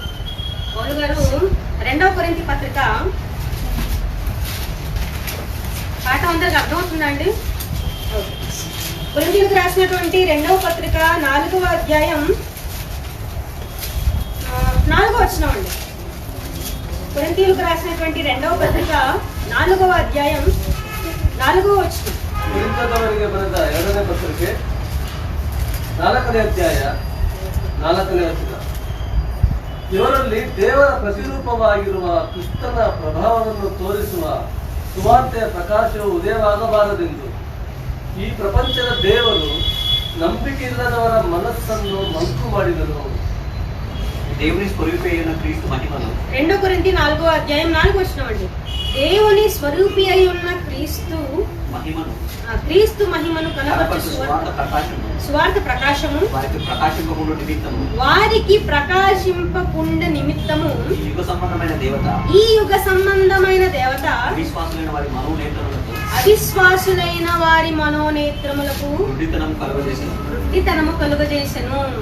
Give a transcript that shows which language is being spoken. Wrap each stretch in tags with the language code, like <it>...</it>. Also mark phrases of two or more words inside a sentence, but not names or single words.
<te>పౌలు గారు 2వ కొరింథీ పత్రిక, పాఠం అందరికి అర్థమవుతుందా అండి? కొరింథీయులకు రాసినటువంటి 2వ పత్రిక 4వ అధ్యాయం 4వ వచనం అండి. కొరింథీయులకు రాసినటువంటి 2వ పత్రిక 4వ అధ్యాయం 4వ వచనం.</te> <kn>ಕೊರಿಂಥದವರಿಗೆ ಬರೆದ 2ನೇ ಪತ್ರಿಕೆ 4ನೇ ಅಧ್ಯಾಯ 4ನೇ ವಚನ. ಇವರಲ್ಲಿ ದೇವರ ಪ್ರತಿರೂಪವಾಗಿರುವ ಕ್ರಿಸ್ತನ ಪ್ರಭಾವವನ್ನು ತೋರಿಸುವ ಸುವಾರ್ತೆಯ ಪ್ರಕಾಶವು ಉದಯವಾಗಬಾರದೆಂದು ಈ ಪ್ರಪಂಚದ ದೇವರು ನಂಬಿಕೆ ಇಲ್ಲದವರ ಮನಸ್ಸನ್ನು ಮಂಕು ಮಾಡಿದನು.</kn> <te>దేవుని స్వరూపి అయిన క్రీస్తు మహిమను. 2 కొరింథీ 4వ అధ్యాయం 4వ వచనం అండి. దేవుని స్వరూపి అయి ఉన్న క్రీస్తు మహిమను కనపరచు సువార్త ప్రకాశము వారికి ప్రకాశింపకుండా నిమిత్తము ఈ యుగ సంబంధమైన దేవత అవిశ్వాసులైన వారి మనోనేత్రములకు వృద్ధితనము కలుగజేసెను.</te>